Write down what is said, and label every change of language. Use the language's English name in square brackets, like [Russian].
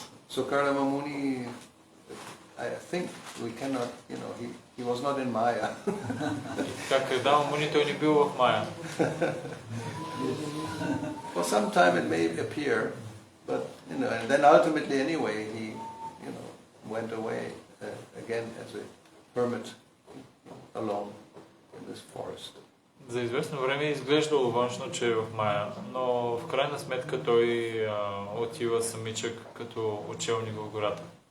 [English] So Kardama Muni, I think we cannot, he was not in Maya. [Bulgarian] Така, Кардама Муни, той не бил в Мая. [English] For some time it may appear, but and then ultimately anyway he, went away again as a hermit alone in this forest. [Bulgarian] За известно време изглеждало външно, че е в Мая, но в крайна сметка той отива самичък като учелник в гората.